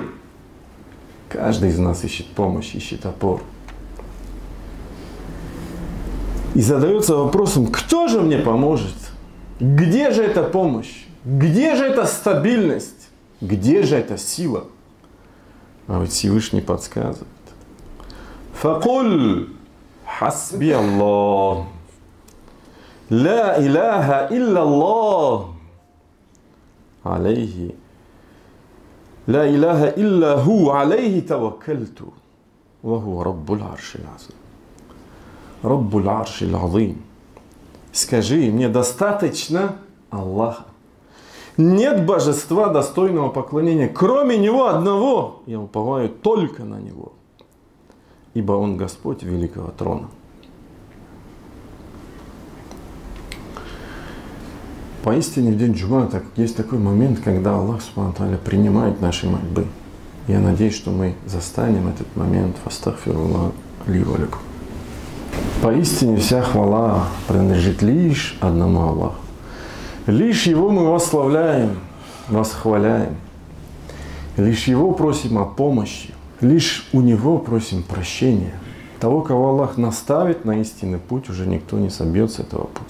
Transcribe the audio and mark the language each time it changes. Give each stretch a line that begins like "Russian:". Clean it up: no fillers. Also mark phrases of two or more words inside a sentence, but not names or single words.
Russian: Каждый из нас ищет помощь, ищет опору. И задается вопросом: кто же мне поможет? Где же эта помощь? Где же эта стабильность? Где же эта сила? А ведь Всевышний подсказывает:
Arabic: «فقل حسبي الله لا إله إلا الله عليه لا إله إلا هو عليه توكلت وهو رب العرش العظيم». رب العرش العظيم.
Russian: Скажи, мне достаточно Аллаха. Нет божества, достойного поклонения, кроме Него одного. Я уповаю только на Него, ибо Он Господь великого трона. Поистине в день Джума есть такой момент, когда Аллах
Arabic: سبحانه وتعالى
Russian: принимает наши мольбы. Я надеюсь, что мы застанем этот момент.
Arabic: فأستغفر الله لي ولكم.
Russian: Поистине вся хвала принадлежит лишь одному Аллаху. Лишь Его мы восславляем, восхваляем. Лишь Его просим о помощи. Лишь у Него просим прощения. Того, кого Аллах наставит на истинный путь, уже никто не собьет с этого пути.